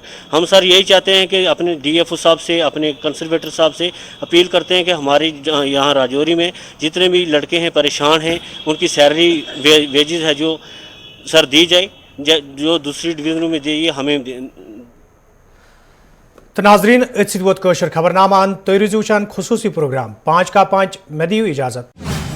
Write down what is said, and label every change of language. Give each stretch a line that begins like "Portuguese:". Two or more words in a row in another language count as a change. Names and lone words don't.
Hindi: हम सर यही चाहते हैं कि अपने DFO साहब से, अपने कंसर्वेटर साहब से अपील करते हैं कि हमारी यहाँ राजौरी में जितने भी लड़के हैं परेशान हैं, उनकी सैलरी वेजेस है जो सर दी जाए, जो दूसरी डिवीज़नों में दी हमें।
Kashmiri: तो नाजरीन, वोत खबरनामा तुम रूजू वुचान खुसूसी प्रोग्राम 5 का 5 में दियो इजाजत।